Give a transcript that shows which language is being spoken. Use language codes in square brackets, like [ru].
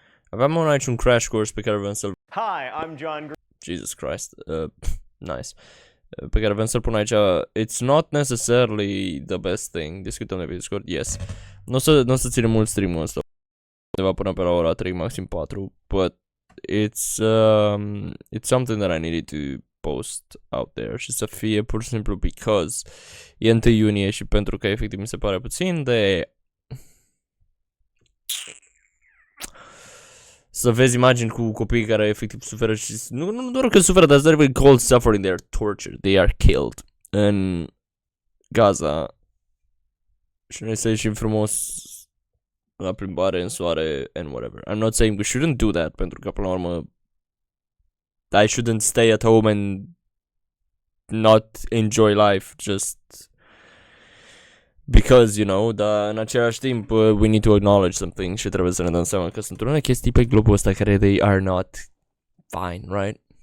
[ro] Aveam aici un crash course pe care vreau să-l... [en] Hi, I'm John. Jesus Christ. Nice. [ro] Pe care vreau să-l pun aici. [en] It's not necessarily the best thing. [ro] Discutăm de pe Discord. Yes. Nu o să ținem mult stream-ul ăsta. Undeva până pe la ora 3, maxim 4. [en] But it's something that I needed to post out there. [ro] Și să fie pur și simplu [en] because [ro] e 1 iunie și pentru că efectiv mi se pare puțin de... Să vezi imagini cu copii care efectiv suferă și... Nu doar că suferă, dar [en] they're even called suffering, they are tortured, they are killed în Gaza. [ro] Și noi să ieșim frumos la plimbare în soare [en] and whatever. I'm not saying we shouldn't do that, [ro] pentru că până la urmă [en] I shouldn't stay at home and not enjoy life just because, you know, [ro] dar în același timp [en] we need to acknowledge something [ro] și trebuie să ne dăm seama că sunt unele chestii pe globul ăsta care [en] they are not fine, right?